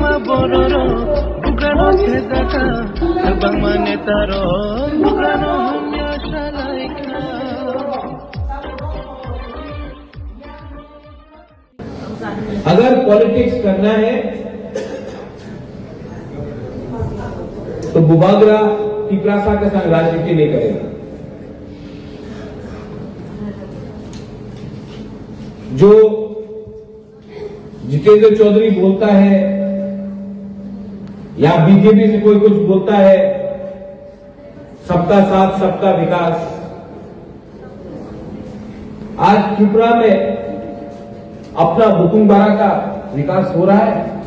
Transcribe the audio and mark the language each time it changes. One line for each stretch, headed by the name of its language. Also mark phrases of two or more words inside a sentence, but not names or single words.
Kok Borok: bororo bugrano sedaka abang manetaro bugrano hamya shalaika.
Hindi: अगर पॉलिटिक्स करना है तो बुबागरा तिपरासा के संग राजनीति नहीं करेगा। जो जितेंद्र चौधरी बोलता है या बीजेपी से कोई कुछ बोलता है, सबका साथ सबका विकास, आज त्रिपुरा में अपना बुकुंबारा का विकास हो रहा है।